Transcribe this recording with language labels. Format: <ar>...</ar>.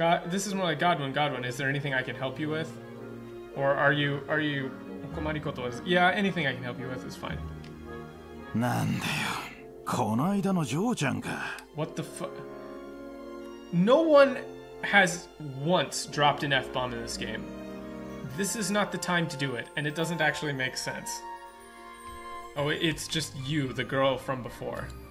<en>This is more like Godwin, is there anything I can help you with? Or are you, okomarikoto is, yeah, anything I can help you with is fine.</en> <ja>なんだよ、この間のジョーちゃんか。</ja> <en>What the fuck? No one has once dropped an F-bomb in this game. This is not the time to do it, and it doesn't actually make sense. Oh, it's just you, the girl from before.</en>